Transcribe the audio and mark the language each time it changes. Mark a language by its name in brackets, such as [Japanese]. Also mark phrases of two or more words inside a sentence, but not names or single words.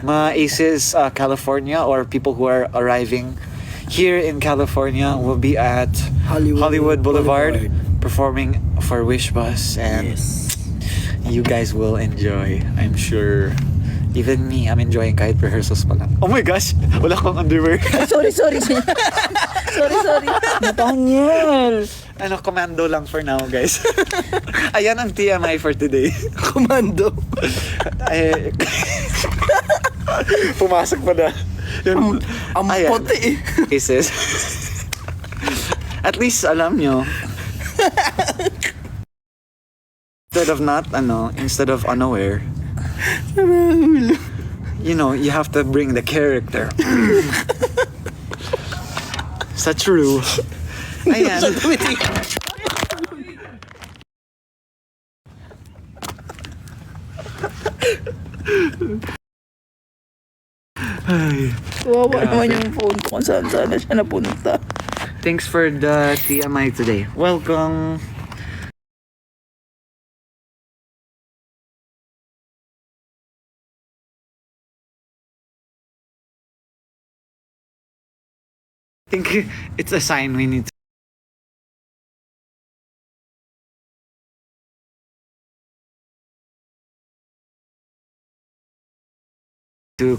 [English] Mga Aces California or people who are arriving here in California will be at Hollywood Boulevard performing for Wish Bus, and Yes. you guys will enjoy, I'm sure. Even me, I'm enjoying [Filipino] kahit rehearsals pa lang. [English] Oh my gosh, [Filipino] wala akong underwear. [English] Sorry. sorry. Nathaniel. [Filipino] Commando lang [English] for now, [Filipino] guys. Ayan ang TMI [English] for today. [Filipino] Komando. Ay, pumasok pa na. Yun. Ang Ayan. puti eh. Cases. [English] At least [Filipino] alam nyo. [English] Instead of unaware, you have to bring the character. [Filipino] Sa true. Ayan. Wawa naman yung phone ko kung saan sana siya napunta. [English] Thanks for the TMI today. Welcome. I think it's a sign we need to.